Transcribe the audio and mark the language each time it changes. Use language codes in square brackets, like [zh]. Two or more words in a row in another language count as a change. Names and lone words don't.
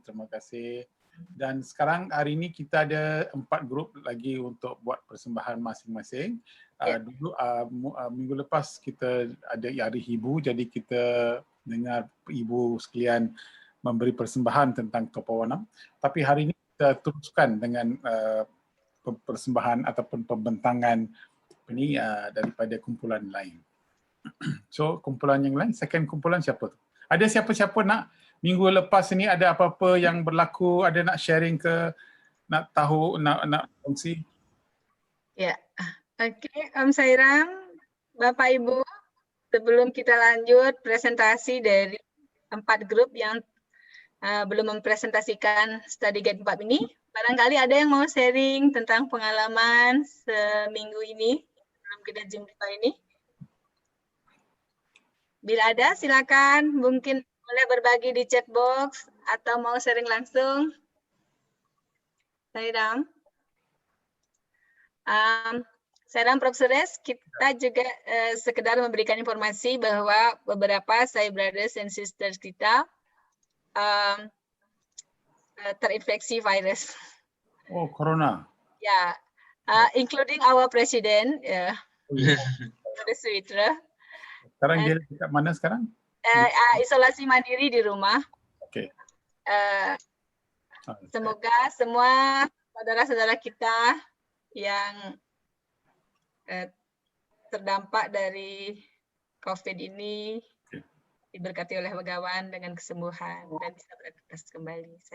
[ms] Terima kasih. Dan sekarang hari ini kita ada 4 grup lagi untuk buat persembahan masing-masing. Dulu minggu lepas kita ada Hari Ibu, jadi kita dengar ibu sekalian memberi persembahan tentang Topawanam. Tapi hari ini kita teruskan dengan persembahan ataupun pembentangan ini daripada kumpulan lain. So kumpulan yang lain, second kumpulan siapa tu? Ada siapa-siapa nak minggu lepas ini ada apa-apa yang berlaku, ada nak sharing ke, nak tahu, nak kongsi? Ya, oke, [id] Om Sairam, Bapak Ibu, sebelum kita lanjut presentasi dari 4 grup yang belum mempresentasikan [en] study guide [id] 4 ini, barangkali ada yang mau sharing tentang pengalaman seminggu ini sebelum kita jumpa ini. Bila ada, silakan, mungkin boleh berbagi di chat box atau mau sharing langsung. Sairam. Sairam, Prof. Suresh, kita juga sekedar memberikan informasi bahwa beberapa Sai [en] brothers and sisters [id] kita terinfeksi virus. Oh, corona. Ya, [en] including our president, Suitra. [ms] Sekarang dia dekat mana sekarang? [id] Isolasi mandiri di rumah. Oke. Semoga semua saudara-saudara kita yang terdampak dari COVID ini diberkati oleh Bhagawan dengan kesembuhan dan bisa beraktivitas kembali.